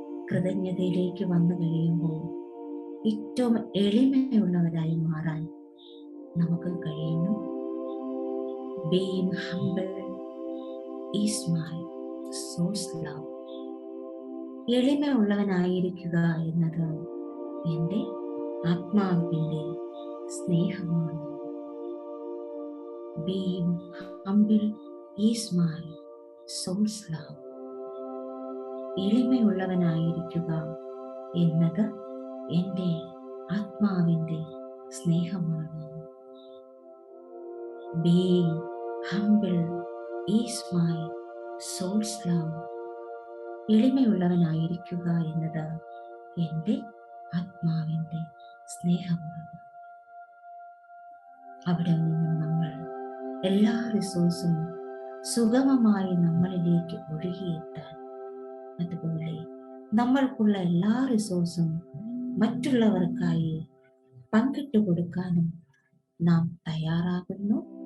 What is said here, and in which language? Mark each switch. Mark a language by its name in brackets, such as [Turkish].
[Malayalam] കൃതജ്ഞതയിലേക്ക് വന്നു കഴിയുമ്പോൾ ഏറ്റവും എളിമയുള്ളവരായി മാറാൻ നമുക്ക് കഴിയുന്നു. [English] Being humble is my soul's love. [Malayalam] എളിമയുള്ളവനായിരിക്കുക എന്നത് എൻ്റെ ആത്മാവിൻ്റെ സ്നേഹമാണ്. [English] Being humble is my soul's love. [Malayalam] എളിമയുള്ളവനായിരിക്കുക എന്നത് എൻ്റെ ആത്മാവിൻ്റെ സ്നേഹമാണ്. [English] Being humble is my soul's love. [Malayalam] എളിമയുള്ളവനായിരിക്കുക എന്നത് എൻ്റെ ആത്മാവിൻ്റെ സ്നേഹമാണ്. അവിടെ നിന്നും നമ്മൾ എല്ലാ റിസോഴ്സും സുഗമമായി നമ്മളിലേക്ക് ഒഴുകിയെത്താൻ, അതുപോലെ നമ്മൾക്കുള്ള എല്ലാ റിസോഴ്സും മറ്റുള്ളവർക്കായി പങ്കിട്ടു കൊടുക്കാനും നാം തയ്യാറാകുന്നു.